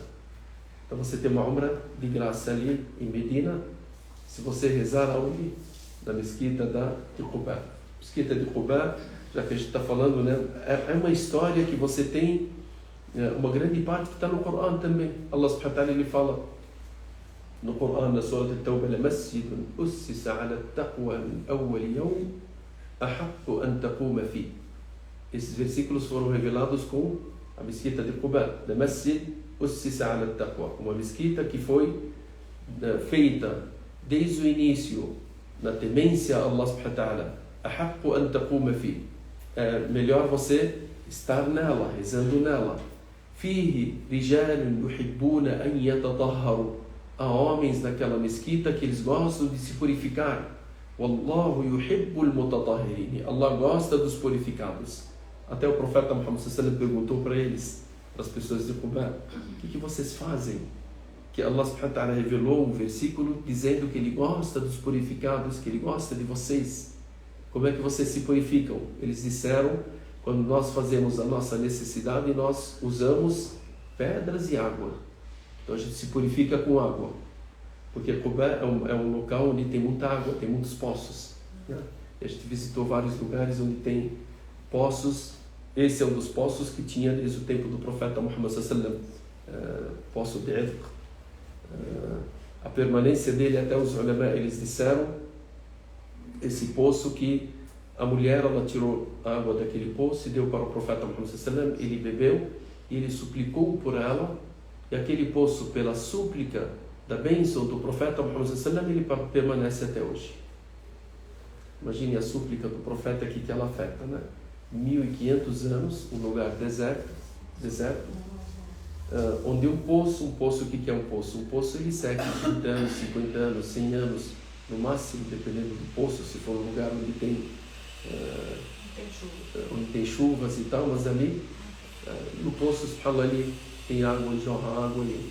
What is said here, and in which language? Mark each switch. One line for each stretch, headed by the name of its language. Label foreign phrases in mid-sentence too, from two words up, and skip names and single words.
Portuguese: Então você tem uma umra de graça ali em Medina, se você rezar aonde? Na mesquita de Quba. Mesquita de Quba, já que a gente está falando, né, é uma história que você tem, uma grande parte que está no Corão também. Allah
Arabic: سبحانه وتعالى
Portuguese: ele fala no Corão, na Surah At-Tawbah:
Arabic: "مسجد أسس على التقوى من أول يوم أحق أن تقوم فيه."
Portuguese: Esses versículos foram revelados com a mesquita de Quba.
Arabic: "لمسجد أسس على التقوى",
Portuguese: uma mesquita que foi feita desde o início na temência a Allah
Arabic: سبحانه وتعالى. "أحق أن تقوم فيه",
Portuguese: é melhor você estar nela, rezando nela.
Arabic: "فيه رجال يحبون أن يتطهروا",
Portuguese: há homens naquela mesquita que eles gostam de se purificar.
Arabic: "والله يحب المطهرين",
Portuguese: Allah gosta dos purificados. Até o profeta Muhammad
Arabic: صلى الله عليه وسلم
Portuguese: perguntou para eles, para as pessoas de Quba: o que vocês fazem? Que Allah
Arabic: سبحانه وتعالى
Portuguese: revelou um versículo dizendo que Ele gosta dos purificados, que Ele gosta de vocês. Como é que vocês se purificam? Eles disseram: quando nós fazemos a nossa necessidade, nós usamos pedras e água. Então a gente se purifica com água, porque Quba é um local onde tem muita água, tem muitos poços, né? E a gente visitou vários lugares onde tem poços. Esse é um dos poços que tinha desde o tempo do profeta Muhammad
Arabic: صلى الله عليه وسلم,
Portuguese: poço de Idq. A permanência dele, até os ulama eles disseram, esse poço, que a mulher ela tirou a água daquele poço e deu para o profeta Muhammad
Arabic: صلى الله عليه وسلم,
Portuguese: ele bebeu e ele suplicou por ela, e aquele poço, pela súplica da bênção do profeta Muhammad
Arabic: صلى الله عليه وسلم,
Portuguese: ele permanece até hoje. Imagine a súplica do profeta aqui que ela afeta, né? 1500 anos, um lugar deserto, onde um poço, o que é um poço? Um poço ele segue 30 anos, 50 anos, 100 anos, no máximo, dependendo do poço, se for um lugar onde tem chuvas e tal, mas ali, no poço, ali tem água, jorra água ali.